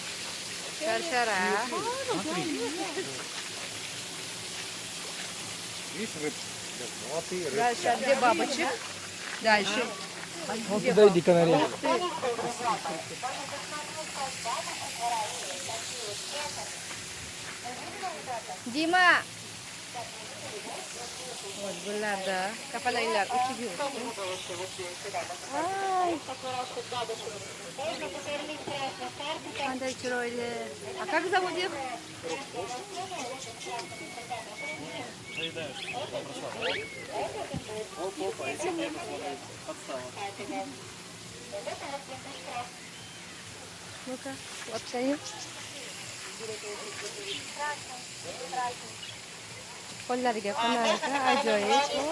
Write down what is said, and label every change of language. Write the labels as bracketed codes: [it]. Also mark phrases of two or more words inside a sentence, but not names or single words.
[ru] Дальше, а где бабочек? Дальше. Вот туда иди, канарей. Дима! [uz] Вот bularda kapalaklar uchib yuribdi. Qanday chiroyli. [ru] А как зовут их? Ну-ка, вообще. [uz] Qo'llariga qo'narga ajoyib.